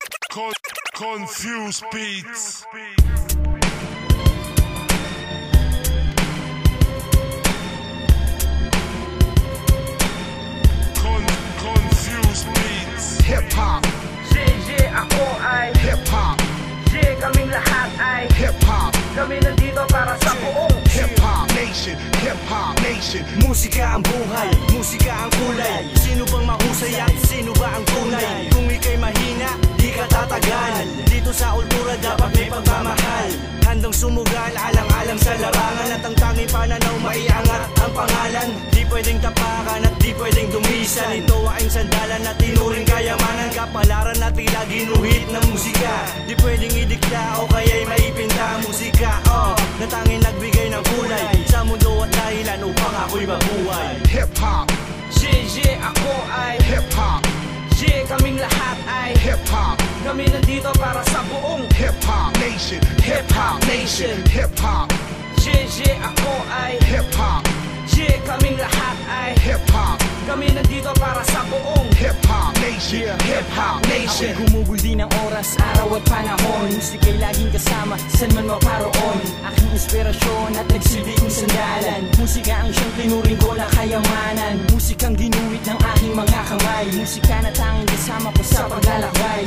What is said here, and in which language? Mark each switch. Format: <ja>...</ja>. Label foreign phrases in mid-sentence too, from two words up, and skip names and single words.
<en>Confused beats. Confused beats. Hip hop.</en> <tl>Ako ay</tl> <en>Hip hop.</en> <tl>kaming lahat ay</tl> <en>Hip hop.</en> <tl>kami nandito para sa buong</tl> <en>Hip hop nation. Hip hop nation.</en> <tl>Musika ang buhay, musika ang kulay. Sino bang mahusay at sino ba ang tunay? Kung ika'y mahina, di ka tatagal. Dito sa kultura dapat may pagmamahal. Handang sumugal, alang-alang sa larangan. At ang tanging pananaw maiangat ang pangalan. Di pwedeng tapakan at di pwedeng dumisan. Ito ay sandalan at tinuring kayamanan. Kapalaran na tila ginuhit ng musika. Di pwedeng idikta o kaya'y maipinta. Musika, na tanging nagbigay ng kulay sa mundo at dahilan upang ako'y mabuhay.</tl> <en>Hip hop.</en> <tl>Ako ay</tl> <en>Hip hop.</en> <tl>kaming lahat ay</tl> <en>Hip hop.</en> <tl>kami nandito para sa buong</tl> <en>Hip hop nation. Hip hop nation. Hip hop.</en> <tl>Ako ay</tl> <en>Hip hop.</en> <tl>kaming lahat ay</tl> <en>Hip hop.</en> <tl>kami nandito para sa buong</tl> <en>Hip hop nation. Hip hop nation.</en> <tl>Ako'y gumugol din ng oras, araw at panahon. Musika'y laging kasama, saan man maparoon. Aking inspirasyon at nagsilbi kong sandalan. Musika ang siyang tinuring ko na kayamanan. Musikang ginuwit ng aking mga kamay. Musika na tanging kasama ko sa paglalakbay.</tl>